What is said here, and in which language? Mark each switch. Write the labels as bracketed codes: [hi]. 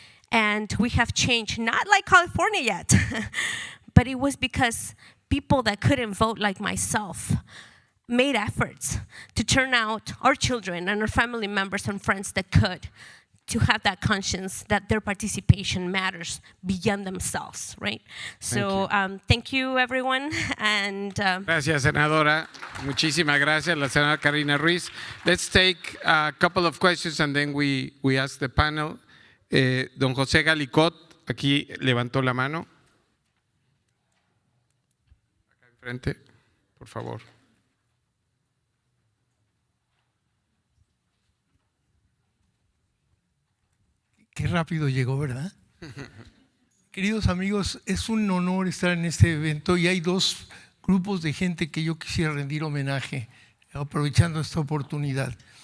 [en] And we have changed, not like California yet, but it was because people that couldn't vote like myself made efforts to turn out our children and our family members and friends that could, to have that conscience that their participation matters beyond themselves, right? So thank you everyone. And [es] Gracias, senadora. Muchísimas gracias, la senadora Karina Ruiz. [en] Let's take a couple of questions and then we ask the panel. [es] Don José Galicot, aquí levantó la mano. Acá enfrente, por favor. Qué rápido llegó, ¿verdad? Queridos amigos, es un honor estar en este evento y hay dos grupos de gente que yo quisiera rendir homenaje, aprovechando esta oportunidad.